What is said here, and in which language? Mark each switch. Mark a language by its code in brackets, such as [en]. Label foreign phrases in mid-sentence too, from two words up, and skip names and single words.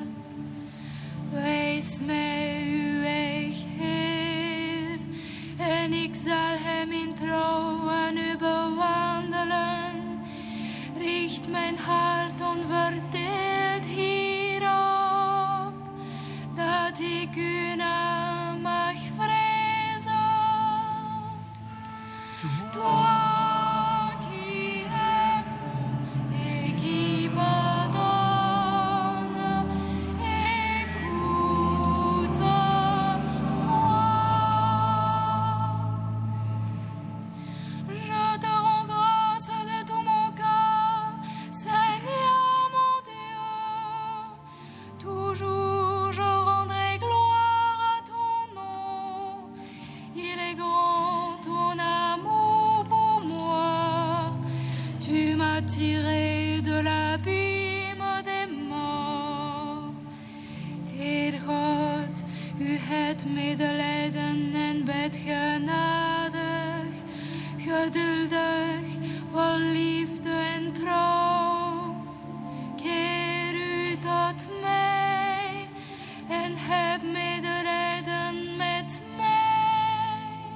[nl] Wees mij uw weg, Heer, en ik zal hem in trouw aan u bewandelen. Richt mijn hart onverdeeld hierop, dat ik uw naam mag vrezen. [fr] Toi qui es bon et qui pardonne, écoute-moi. Je te rends grâce de tout mon cœur, Seigneur mon Dieu. Toujours je rendrai gloire à ton nom. Il est grand ton amour pour moi. Tu m'as tiré de l'abîme des morts. [nl] Heer God, u het medelijden en bent genadig, geduldig, vol liefde en trouw. Keer u tot mij en heb medelijden met mij.